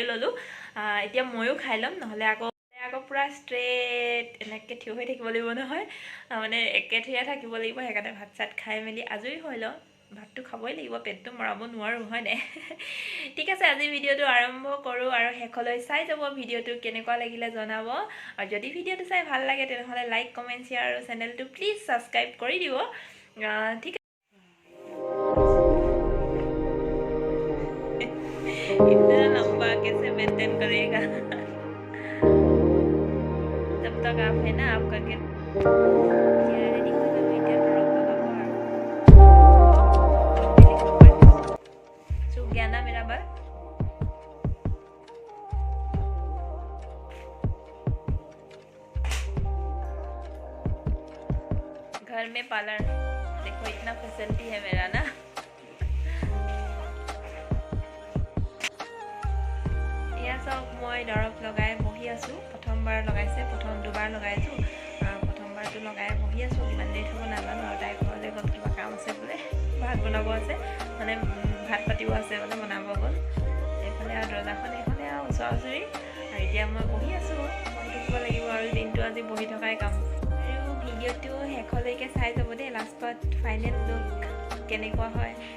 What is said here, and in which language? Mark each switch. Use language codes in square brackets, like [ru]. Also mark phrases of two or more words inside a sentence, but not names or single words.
[as] ল'লোঁ এতিয়া ময়ো খাই ল'ম নহ'লে আকৌ পূৰা ষ্ট্ৰেট এনেকৈ থিয় হৈ থাকিব লাগিব নহয় মানে একেথিৰে থাকিব লাগিব সেইকাৰণে ভাত চাত খাই মেলি আজৰি হৈ লওঁ ভাতটো খাবই লাগিব পেটটো মৰাব নোৱাৰোঁ হয়নে ঠিক আছে আজি ভিডিঅ'টো আৰম্ভ কৰোঁ আৰু শেষলৈ চাই যাব ভিডিঅ'টো কেনেকুৱা লাগিলে জনাব আৰু যদি ভিডিঅ'টো চাই ভাল লাগে তেনেহ'লে [en] like comment share [as] আৰু চেনেলটো প্লিজ ছাবস্ক্ৰাইব কৰি দিব ঠিক আছে [hi] इतना लंबा कैसे मेंटेन करेगा जब तक आप है ना आप करके सूख गया ना मेरा बाल घर में पार्लर देखो इतना फैसिलिटी है मेरा ना [as] চব মই দৰৱ লগাই বহি আছোঁ প্ৰথমবাৰ লগাইছে প্ৰথম দুবাৰ লগাইছোঁ প্ৰথমবাৰটো লগাই বহি আছোঁ কিমান দেৰি থ'ব নাজানো আৰু তাই ঘৰলৈ গ'ল কিবা কাম আছে বোলে ভাত বনাব আছে মানে ভাত পাতিব আছে মানে বনাব গ'ল এইফালে আৰু দৰ্জাখন এইফালে আৰু ওচৰা ওচৰি আৰু এতিয়া মই বহি আছোঁ বহি থাকিব লাগিব আৰু দিনটো আজি বহি থকাই কাম আৰু ভিডিঅ'টো শেষলৈকে চাই যাব দেই লাষ্টত [en] final look [as] কেনেকুৱা হয়